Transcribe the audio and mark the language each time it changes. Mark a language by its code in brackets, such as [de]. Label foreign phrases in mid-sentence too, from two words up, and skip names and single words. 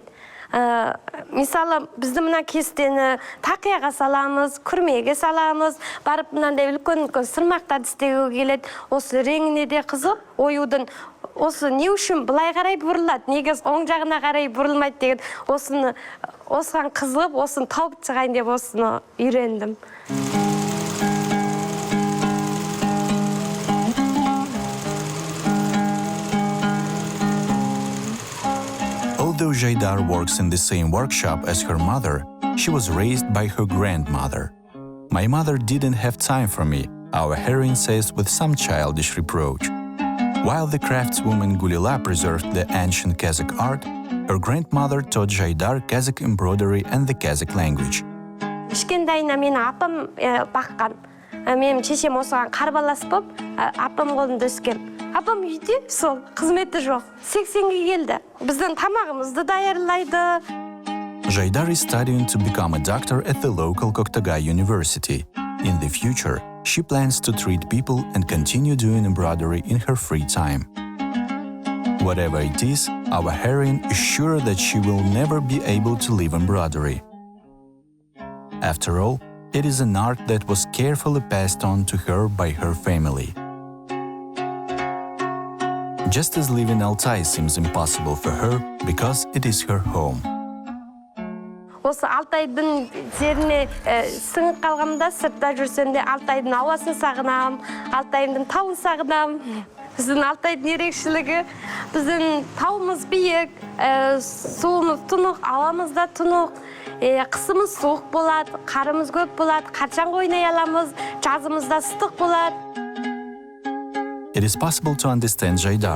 [kk] Мысалы, бізді мына кестені тақияға саламыз, күрмеге саламыз, барып мынандай үлкен сырмақтарды істеуге келеді. Осы реңіне де қызық, оюдың осы не үшін былай қарай бұрылады, неге оң жағына қарай бұрылмайды деген осыған қызығып, осыны тауып шығайын деп осыны үйрендім. [en] Although Jaydar works in the same workshop as her mother, she was raised by her grandmother. My mother didn't have time for me, our heroine says with some childish reproach. While the craftswoman Gulila preserved the ancient Kazakh art, her grandmother taught Jaydar Kazakh embroidery and the Kazakh language. [kk] Кішкентайына мені апам баққан. Менің шешем осыған қарбалас болып, апам қолында өскен. Апам үйде сол, қызметі жоқ. 80-ге келді. Біздің тамағымызды даярлайды. [en] Jaydar is studying to become a doctor at the local Koktagay University. In the future, she plans to treat people and continue doing embroidery in her free time. Whatever it is, our heroine is sure that she will never be able to leave embroidery. After all, it is an art that was carefully passed on to her by her family. Just as living Altai seems impossible for her because it is her home. [kk] Осы Алтайдың жеріне сіңіп қалғанымда, сыртта жүрсемде Алтайдың ауасын сағынам, Алтайдың тауын сағынам. Біздің Алтайдың ерекшелігі, біздің тауымыз биік, суымыз тұнық, ауамыз да тұнық, қысымыз суық болады, қарымыз көп болады, қашан ойнай аламыз, жазымызда ыстық болады. [en] It is possible to understand Jaydar.